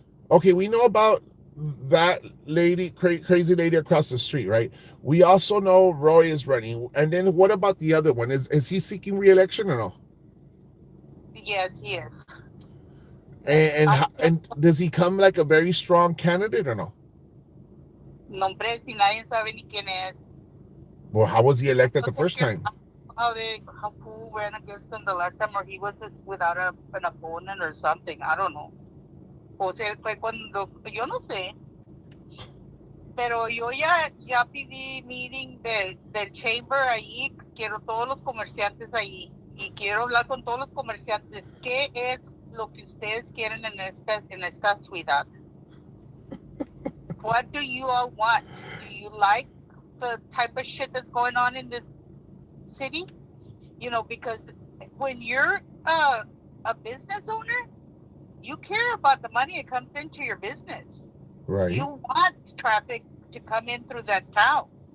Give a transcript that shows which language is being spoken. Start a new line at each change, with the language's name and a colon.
English: Okay, we know about that lady, crazy lady across the street, right? We also know Roy is running, and then what about the other one? Is he seeking re-election or no? yes, he is. And Yes. I don't and does he come like a very strong candidate or no?
Spanish: nombre si nadie sabe ni quién es.
English: Well, how was he elected the first
Spanish: Porque
English: time? how who ran against him the last time, or he was without an opponent or something. I don't know.
Spanish: O sea, fue cuando yo no sé. Pero yo ya pedí meeting del chamber ahí. Quiero todos los comerciantes ahí y quiero hablar con todos los comerciantes. ¿Qué es lo que ustedes quieren en esta ciudad?
English: What do you all want? Do you like the type of shit that's going on in this city? You know, because when you're a business owner, you care about the money that comes into your business. Right. You want traffic to come in through that town.